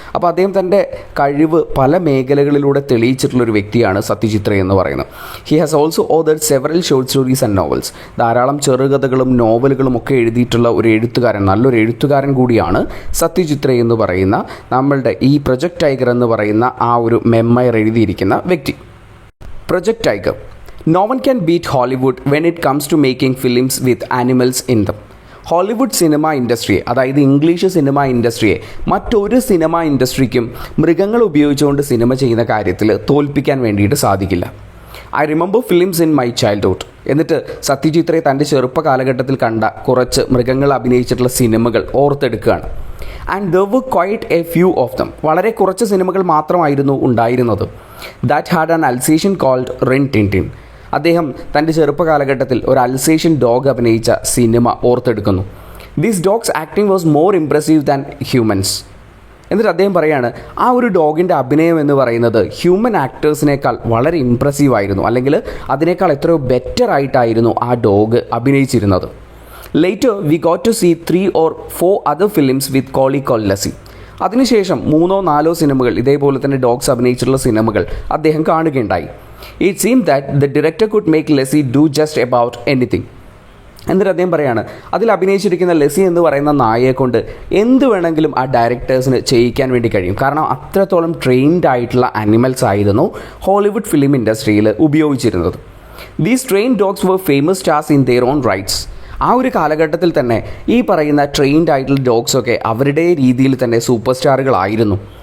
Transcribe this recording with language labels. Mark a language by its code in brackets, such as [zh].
[ml] അപ്പോൾ അദ്ദേഹം തൻ്റെ കഴിവ് പല മേഖലകളിലൂടെ തെളിയിച്ചിട്ടുള്ളൊരു വ്യക്തിയാണ് സത്യജിത് റേ എന്ന് പറയുന്നത്. [en] He has also authored several short stories and novels. [ml] ധാരാളം ചെറുകഥകളും നോവലുകളും ഒക്കെ എഴുതിയിട്ടുള്ള ഒരു എഴുത്തുകാരൻ, നല്ലൊരു എഴുത്തുകാരൻ കൂടിയാണ് സത്യജിത് റേ എന്ന് പറയുന്ന നമ്മളുടെ ഈ പ്രൊജക്ട് ടൈഗർ എന്ന് പറയുന്ന ആ ഒരു മെമ്മയർ എഴുതിയിരിക്കുന്ന വ്യക്തി. Project tiger. [en] No one can beat Hollywood when it comes to making films with animals in them. [ml] Hollywood cinema ഇൻഡസ്ട്രിയെ, അതായത് ഇംഗ്ലീഷ് സിനിമ ഇൻഡസ്ട്രിയെ മറ്റൊരു സിനിമ ഇൻഡസ്ട്രിക്കും മൃഗങ്ങൾ ഉപയോഗിച്ചുകൊണ്ട് സിനിമ ചെയ്യുന്ന കാര്യത്തിൽ തോൽപ്പിക്കാൻ വേണ്ടിയിട്ട് സാധിക്കില്ല. [en] I remember films in my childhood. [ml] എന്നിട്ട് സത്യജിത് റേ തൻ്റെ ചെറുപ്പ കാലഘട്ടത്തിൽ കണ്ട കുറച്ച് മൃഗങ്ങൾ അഭിനയിച്ചിട്ടുള്ള സിനിമകൾ ഓർത്തെടുക്കുകയാണ്. [en] And there were quite a few of them. [ml] വളരെ കുറച്ച് സിനിമകൾ മാത്രമായിരുന്നു ഉണ്ടായിരുന്നത്. [en] That had an Alsatian called Rin Tin Tin. [ml] അദ്ദേഹം തൻ്റെ ചെറുപ്പകാലഘട്ടത്തിൽ ഒരു അൽസേഷ്യൻ ഡോഗ് അഭിനയിച്ച cinema ഓർത്തെടുക്കുന്നു. [en] These dogs acting was more impressive than humans. [ml] എന്നിട്ട് അദ്ദേഹം പറയാണ്, ആ ഒരു ഡോഗിൻ്റെ അഭിനയം എന്ന് പറയുന്നത് ഹ്യൂമൻ ആക്ടേഴ്സിനേക്കാൾ വളരെ ഇംപ്രസീവ് ആയിരുന്നു, അല്ലെങ്കിൽ അതിനേക്കാൾ എത്രയോ ബെറ്റർ ആയിട്ടായിരുന്നു ആ dog അഭിനയിച്ചിരുന്നത്. [en] Later we got to see 3 or 4 other films with Collie called Lassie. [ml] അതിനുശേഷം 3-4 സിനിമകൾ ഇതേപോലെ തന്നെ ഡോഗ്സ് അഭിനയിച്ചിട്ടുള്ള സിനിമകൾ അദ്ദേഹം കാണുകയുണ്ടായി. [en] It seemed that the director could make Lassie do just about anything. [ml] എന്നിട്ട് അദ്ദേഹം പറയാണ്, അതിൽ അഭിനയിച്ചിരിക്കുന്ന ലെസി എന്ന് പറയുന്ന നായയെ കൊണ്ട് എന്ത് വേണമെങ്കിലും ആ ഡയറക്ടേഴ്സിന് ചെയ്യിക്കാൻ വേണ്ടി കഴിയും. കാരണം അത്രത്തോളം ട്രെയിൻഡ് ആയിട്ടുള്ള ആനിമൽസ് ആയിരുന്നു ഹോളിവുഡ് ഫിലിം ഇൻഡസ്ട്രിയിൽ ഉപയോഗിച്ചിരുന്നത്. [en] These train dogs were famous stars in their own rights. [ml] ആ ഒരു കാലഘട്ടത്തിൽ തന്നെ ഈ പറയുന്ന ട്രെയിൻഡ് ആയിട്ടുള്ള ഡോഗ്സൊക്കെ അവരുടെ രീതിയിൽ തന്നെ സൂപ്പർ സ്റ്റാറുകളായിരുന്നു.